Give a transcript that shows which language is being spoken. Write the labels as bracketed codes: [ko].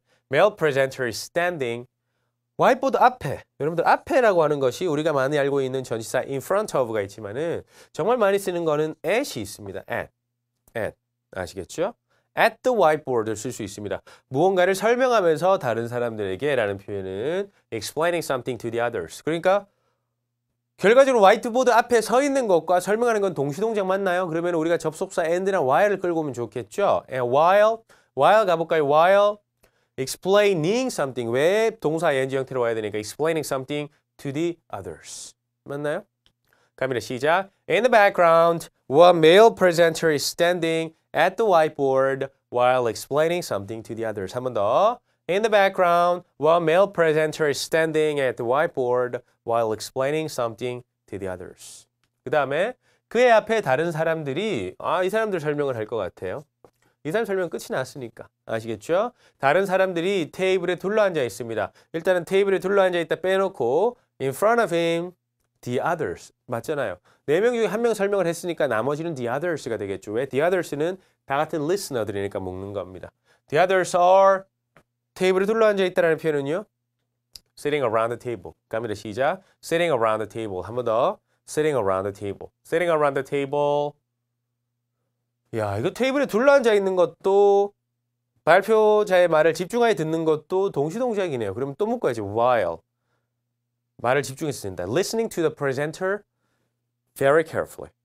[en] Male presenter is standing [ko] 화이트보드 앞에. 여러분들 앞에라고 하는 것이 우리가 많이 알고 있는 전치사 in front of가 있지만은 정말 많이 쓰는 거는 at이 있습니다. at. 아시겠죠? at the whiteboard를 쓸 수 있습니다. 무언가를 설명하면서 다른 사람들에게 라는 표현은 [en] explaining something to the others. [ko] 그러니까 결과적으로 화이트보드 앞에 서 있는 것과 설명하는 건 동시동작 맞나요? 그러면 우리가 접속사 and나 while을 끌고 오면 좋겠죠? And while 가볼까요? while explaining something. 왜 동사 ing 형태로 와야 되니까 [en] explaining something to the others. [ko] 맞나요? 갑니다. 시작. [en] In the background, one male presenter is standing at the whiteboard while explaining something to the others. [ko] 한 번 더. [en] In the background, one male presenter is standing at the whiteboard while explaining something to the others. [ko] 그 다음에 그의 앞에 다른 사람들이 이 사람들 설명을 할 것 같아요. 이 사람 설명 끝이 났으니까. 아시겠죠? 다른 사람들이 테이블에 둘러앉아 있습니다. 일단은 테이블에 둘러앉아 있다 빼놓고 [en] in front of him, the others. [ko] 맞잖아요. 4명 중에 1명 설명을 했으니까 나머지는 the others가 되겠죠. 왜? the others는 다 같은 listener들이니까 묶는 겁니다. [en] The others are [ko] 테이블에 둘러앉아 있다는 표현은요. [en] sitting around the table. [ko] 갑니다. 시작. [en] sitting around the table. [ko] 한 번 더. [en] sitting around the table. sitting around the table. [ko] 야, 이거 테이블에 둘러앉아 있는 것도 발표자의 말을 집중하게 듣는 것도 동시동작이네요. 그러면 또 묶어야지. while. 말을 집중해서 듣는다. [en] listening to the presenter very carefully.